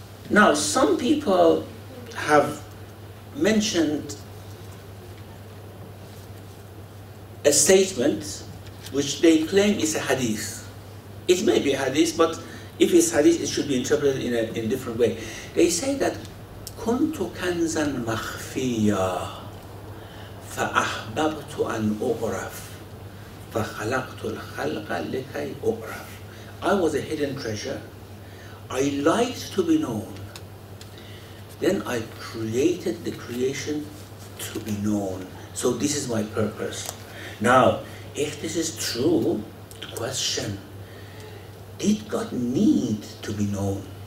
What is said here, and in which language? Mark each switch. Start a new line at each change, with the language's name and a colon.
English: Now, some people have mentioned a statement which they claim is a hadith. It may be a hadith, but if it's hadith, it should be interpreted in a different way. They say that
Arabic: كنت كنزا مخفيا فأحببت أن أعرف فخلقت الخلق لكي أعرف.
English: I was a hidden treasure. I liked to be known. Then I created the creation to be known. So this is my purpose. Now, if this is true, the question, did God need to be known?